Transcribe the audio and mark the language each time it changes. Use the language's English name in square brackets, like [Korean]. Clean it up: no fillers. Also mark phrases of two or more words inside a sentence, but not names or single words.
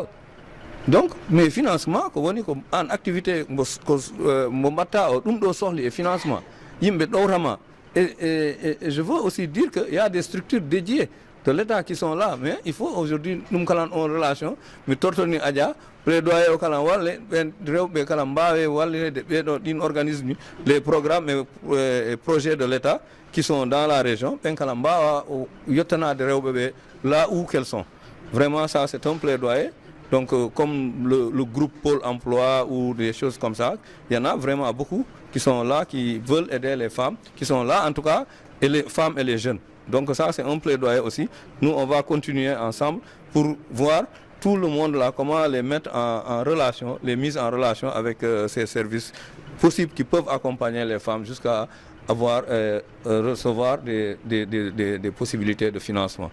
[French] Donc, mes financements, en activité, et financement, et je veux aussi dire qu'il y a des structures dédiées de l'État qui sont là, mais il faut aujourd'hui nous avons en relation, mais [Fula] tortoni adja plaidoyer au kalan walle rewbe kalan mbawe walle [French] de organisme les programmes et projets de l'État qui sont dans la région [Fula] ben kalan mbawa yottana [French] de rewbe là où qu'elles sont. Vraiment ça c'est un plaidoyer. Donc comme le groupe Pôle emploi ou des choses comme ça, il y en a vraiment beaucoup qui sont là, qui veulent aider les femmes, qui sont là en tout cas, et les femmes et les jeunes. Donc ça c'est un plaidoyer aussi. Nous on va continuer ensemble pour voir tout le monde là, comment les mettre en relation, les mises en relation avec ces services possibles qui peuvent accompagner les femmes jusqu'à avoir recevoir des possibilités de financement.